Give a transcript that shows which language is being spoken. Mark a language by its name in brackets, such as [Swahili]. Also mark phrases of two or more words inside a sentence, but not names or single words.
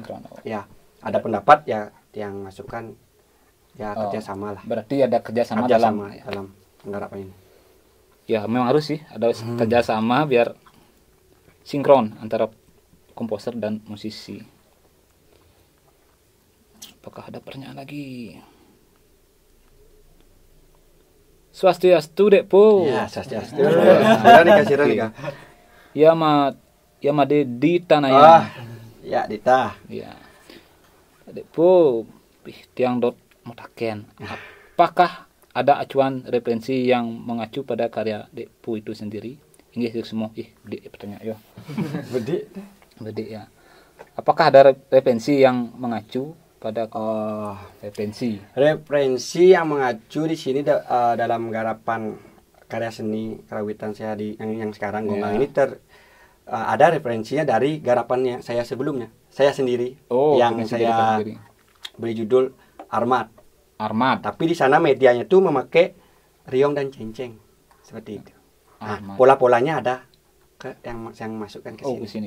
[Indonesian] Ya, ada pendapat ya yang masukkan ya kerjasama lah. Berarti ada kerjasama dalam penggarapan ini. Ya memang harus sih ada kerjasama biar sinkron antara komposer dan musisi. Apakah ada pertanyaan lagi? Swastiastu Dek Po. Ya, swastiastu. Nikah. Ya Made di Tanaya. Ya Dita. Ya. [Balinese] Dek Po tiang dot mutaken. [Indonesian] Apakah ada acuan referensi yang mengacu pada karya Dek Po itu sendiri? Ini semua pertanyaan yo. Bedi ya. Apakah ada referensi yang mengacu pada referensi yang mengacu di sini dalam garapan karya seni karawitan saya di yang sekarang Gonggang ini ada referensinya dari garapannya saya sebelumnya, saya sendiri yang saya beri judul Armat. Tapi di sana medianya tuh memakai riong dan cenceng seperti itu. Nah, pola-polanya ada yang masukkan ke sini.